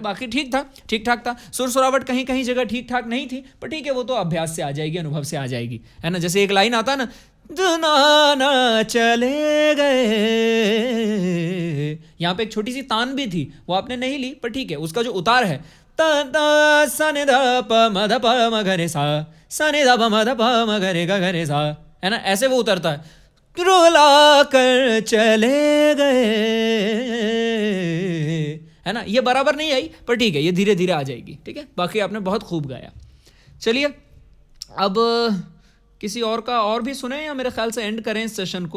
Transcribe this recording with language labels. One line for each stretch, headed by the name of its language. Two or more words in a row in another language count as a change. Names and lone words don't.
Hindi: बाकी ठीक था, ठीक ठाक था, सुर सुरावट कहीं कहीं जगह ठीक ठाक नहीं थी, पर ठीक है, वो तो अभ्यास से आ जाएगी, अनुभव से आ जाएगी, है ना। जैसे एक लाइन आता है ना, दुनाना चले गए, यहाँ पे एक छोटी सी तान भी थी, वो आपने नहीं ली, पर ठीक है, उसका जो उतार है, ता सा नि धा प म ध प म ग रे सा, सा नि धा प म ध प म ग रे ग ग रे सा, है ना, ऐसे वो उतरता है। रुला कर चले गए, है ना, ये बराबर नहीं आई, पर ठीक है, ये धीरे धीरे आ जाएगी, ठीक है। बाकी आपने बहुत खूब गाया। चलिए अब किसी और का और भी सुने, या मेरे ख्याल से एंड करें इस सेशन को।